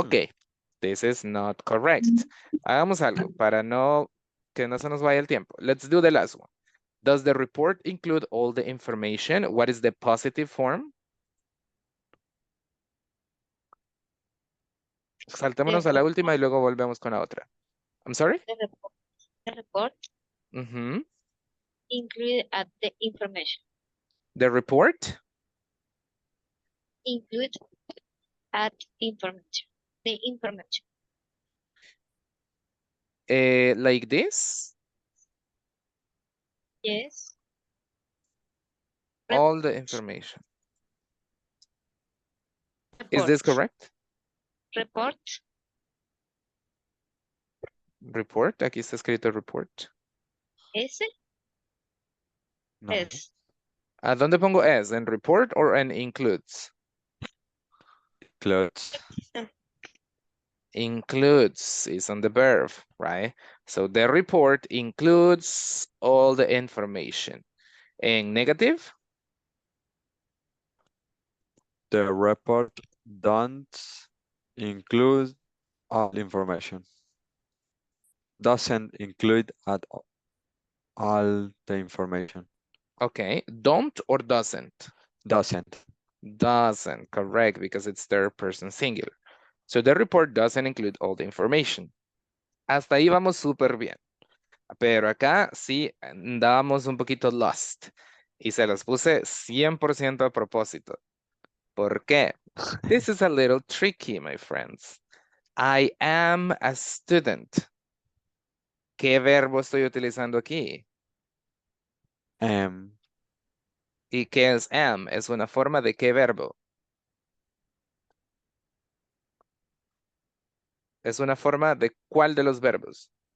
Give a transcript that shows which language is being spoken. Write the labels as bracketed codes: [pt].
[en] Okay, this is not correct. [es] Hagamos algo para que no se nos vaya el tiempo. [en] Let's do the last one. Does the report include all the information? What is the positive form? [es] Saltémonos a la última y luego volvemos con la otra. [en] I'm sorry? The report Mhm. include the information. The report? Include information. The information. Like this? Yes. All the information. Is Report. this correct? Report. Report. [es] Aquí está escrito report. S. No. S. ¿A dónde pongo S? ¿En report or en includes? [en] Clothes. Includes is on the verb, right? So the report includes all the information. [es] En negative? [en] The report don't include all information. Doesn't include at all the information. Okay. Don't or doesn't? Doesn't. Doesn't, correct, because it's third person singular. So the report doesn't include all the information. [es] Hasta ahí vamos súper bien. Pero acá sí andábamos un poquito lost. Y se los puse 100% a propósito. ¿Por qué? [en] This is a little tricky, my friends. I am a student. [es] ¿Qué verbo estoy utilizando aquí? ¿Y qué es am? ¿Es una forma de qué verbo? ¿Es una forma de cuál de los verbos?